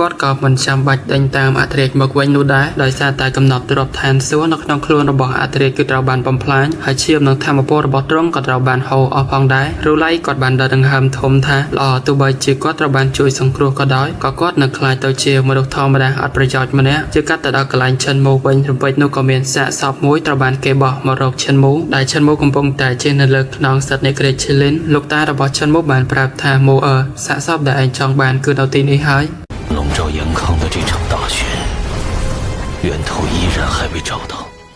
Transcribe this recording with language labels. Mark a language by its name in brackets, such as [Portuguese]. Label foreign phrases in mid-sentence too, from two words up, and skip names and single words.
[Khmer] គាត់ក៏មិនចាំបាច់ដេញតាមអធិរាជមកវិញនោះដែរដោយសារតែកំណត់ទ្រព្យឋានសួគ៌នៅក្នុងខ្លួនរបស់អធិរាជគឺត្រូវបានបំផ្លាញហើយឈាមនិងធម្មពលរបស់ទ្រង់ក៏ត្រូវបានហូរអស់ផងដែររូឡៃគាត់បានដកដង្ហើមធំថាល្អទោះបីជាគាត់ត្រូវបានជួយសង្គ្រោះក៏ដោយក៏គាត់នៅខ្លាចទៅជាមនុស្សធម្មតាអត់ប្រយោជន៍ម្នាក់ជាកាត់ទៅដល់កន្លែងឈិនមូវិញរំពេចនោះក៏មានសាកសពមួយត្រូវបានគេបោះមករកឈិនមូដែលឈិនមូកំពុងតែជិះនៅលើខ្នងសត្វនេក្រេឈីលីនលោកតារបស់ឈិនមូបានប្រាប់ថាមូសាកសពដែលឯងចង់បានគឺនៅទីនេះហើយ [Chinese] 笼罩严康的这场大选，源头依然还未找到。